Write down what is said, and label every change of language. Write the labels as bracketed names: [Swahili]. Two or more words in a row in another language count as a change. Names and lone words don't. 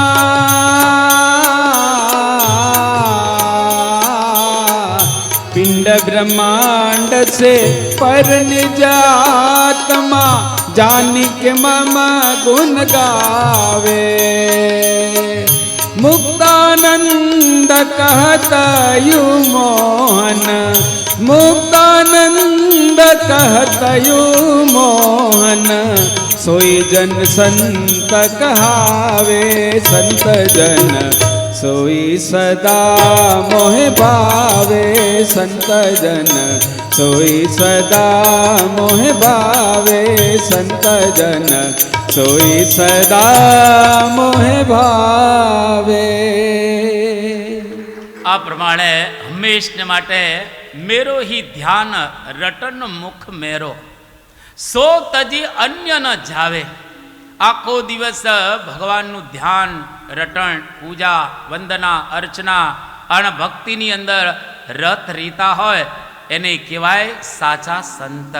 [Hindi] पिंड ब्रह्मांड से पर निजात्मा, जानी के मम गुण गावे. मुक्तानंद कहत यु मोहन, मुक्तानंद कहत यु मोहन. सोई जन संत कहावे, संत जन सोई सदा मोह भावे. संत जन सोई सदा मोह भावे. संत जन सोई सदा मोह भावे. [Gujarati] આ પ્રમાણે હંમેશને માટે [Hindi] मेरो ही ध्यान रटन मुख मेरो, सो तजी अन्य न जावे. [Gujarati] આખો દિવસ ભગવાનનું ધ્યાન, રટણ, પૂજા, વંદના, અર્ચના અને ભક્તિની અંદર રત રીતા હોય એને કહેવાય સાચા સંત.